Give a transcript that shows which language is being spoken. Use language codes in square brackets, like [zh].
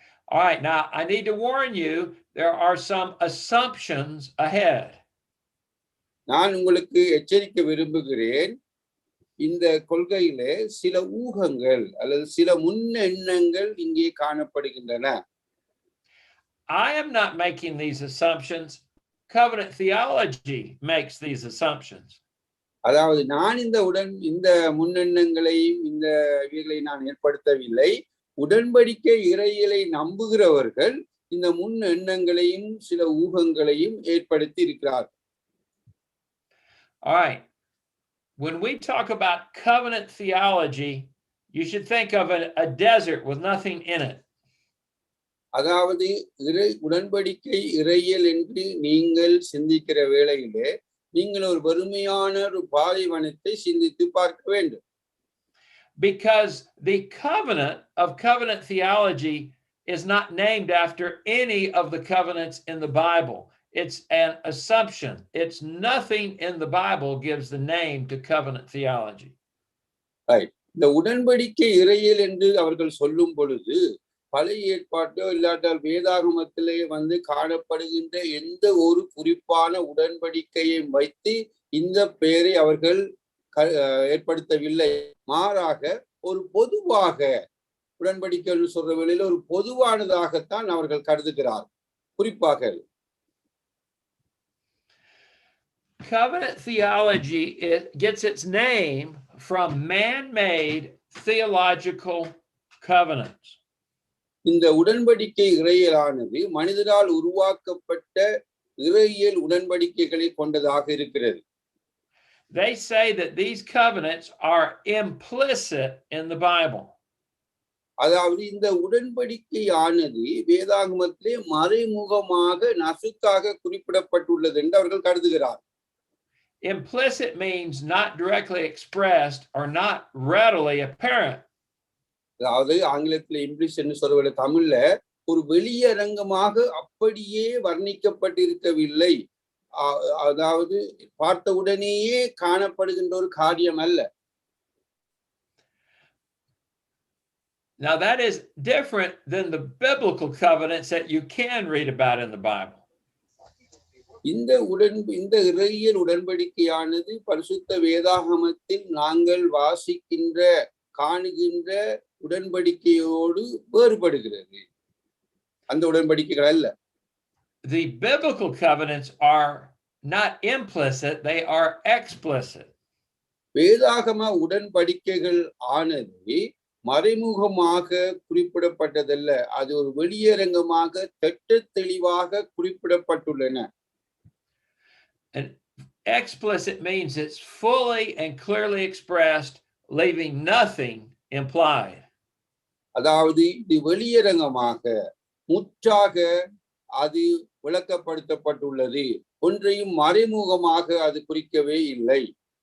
[en] All right, now I need to warn you, there are some assumptions ahead. [ta] நான் உங்களுக்கு எச்சரிக்க விரும்புகிறேன். இந்த கொள்கையிலே சில ஊகங்கள் அல்லது சில முன்னெண்ணங்கள் இங்கே காணப்படுகின்றன. [en] I am not making these assumptions. Covenant theology makes these assumptions. [ta] அதாவது நான் இந்த முன்னெண்ணங்களையும் இந்த இவைகளை நான் ஏற்படுத்தவில்லை. உடன்படிக்கை இறையியலை நம்புகிறவர்கள் இந்த முன்னெண்ணங்களையும் சில ஊகங்களையும் ஏற்படுத்தி இருக்கிறார்கள். [en] All right. When we talk about covenant theology, you should think of a desert with nothing in it. [ta] அதாவது உடன்படிக்கை இறையியல் என்று நீங்கள் சிந்திக்கிற வேளையிலே நீங்கள் ஒரு வெறுமையான ஒரு பாலைவனத்தை சிந்தித்து பார்க்க வேண்டும். [en] Because the covenant of covenant theology is not named after any of the covenants in the Bible. It's an assumption. It's nothing in the Bible gives the name to covenant theology. Right. [ta] இந்த உடன்படிக்கை இறையியல் என்று அவர்கள் சொல்லும் பொழுது பழைய ஏற்பாட்டோ இல்லாட்டால் வேதாகமத்திலே காணப்படுகின்ற எந்த ஒரு குறிப்பான உடன்படிக்கையை வைத்து இந்த பெயரை அவர்கள் ஏற்படுத்தவில்லை. மாறாக ஒரு பொதுவாக உடன்படிக்கை சொல்ற வேளையில் ஒரு பொதுவானதாகத்தான் அவர்கள் கருதுகிறார். குறிப்பாக [en] covenant theology gets its name from man-made theological covenants. [ta] இந்த உடன்படிக்கை இறையியலானது மனிதரால் உருவாக்கப்பட்ட இறையியல் உடன்படிக்கைகளை கொண்டதாக இருக்கிறது. [en] They say that these covenants are implicit in the Bible. [ta] அதாவது இந்த உடன்படிக்கையானது வேதாகமத்திலே மறைமுகமாக நசுக்காக குறிப்பிடப்பட்டுள்ளது என்று அவர்கள் கருதுகிறார். [en] Implicit means not directly expressed or not readily apparent. [ta] அதாவது ஆங்கிலத்தில் இம்ப்ளிசிட் என்று சொல்ற தமிழ்ல ஒரு வெளியரங்கமாக அப்படியே வர்ணிக்கப்பட்டிருக்கவில்லை. அதாவது பார்த்த உடனேயே காணப்படுகின்ற ஒரு காரியம் அல்ல. [en] Now that is different than the biblical covenants that you can read about in the Bible. [ta] இந்த இறையியல் உடன்படிக்கையானது பரிசுத்த வேதாகமத்தில் நாங்கள் வாசிக்கின்ற காணுகின்ற உடன்படிக்கையோடு வேறுபடுகிறது. அந்த உடன்படிக்கைகள் அல்ல. [en] The biblical covenants are not implicit, they are explicit. [ta] வேதாகம உடன்படிக்கைகள் ஆனது மறைமுகமாக குறிப்பிடப்பட்டதல்ல, அது ஒரு வெளியரங்கமாக திட்டத் தெளிவாக குறிப்பிடப்பட்டுள்ளன. [en] And explicit means it's fully and clearly expressed, leaving nothing implied. [ta] அதாவது இது வெளியரங்கமாக முற்றாக அது விளக்கப்படுத்தப்பட்டுள்ளது, ஒன்றையும் மறைமுகமாக அது குறிக்கவே இல்லை.